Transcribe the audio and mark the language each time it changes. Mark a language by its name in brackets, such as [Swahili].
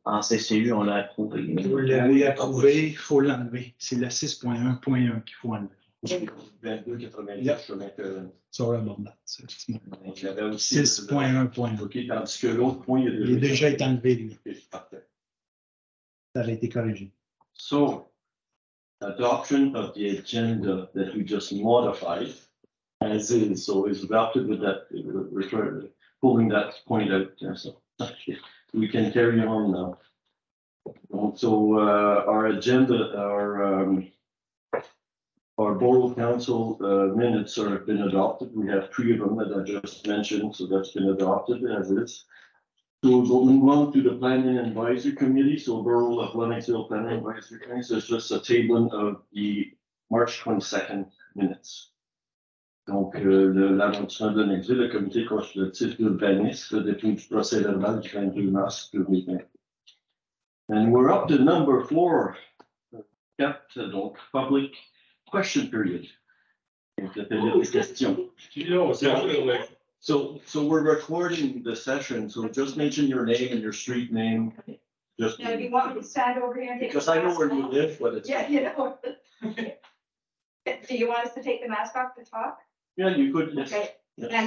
[French] En CCU, on l'a approuvé. Vous l'avez approuvé, il faut l'enlever. C'est le 6.1.1 qu'il faut enlever. 2290 chemin Ferron. Sur le bord. Donc, il y avait aussi 6.1.1. OK, tandis que l'autre point, Il est déjà été enlevé, lui. Parfait. Ça a été corrigé. [English] So, adoption of the agenda that we just modified as is, so is adopted with that, return, pulling that point out there. So we can carry on now. So our agenda, our Borough Council minutes have been adopted. We have 3 of them that I just mentioned, so that's been adopted as is. So we'll move on to the Planning and Advisory Committee. So Borough of Lennoxville Planning and Advisory Committee. So it's just a tabling of the March 22nd minutes. [French] Donc, l'arrondissement de Lennoxville, le comité consultatif d'urbanisme, depuis du procès verbal du 22 mars 2020. [English] And we're up to number 4, donc public question period. [French] Donc, la période des questions. [English] So we're recording the session, so just mention your name and your street name. Just Now, do you want me to stand over here and take? because I know where you live, but it's. Yeah, you know. Do you want us to take the mask off to talk? Yeah, you could. Yes. Okay, Yes.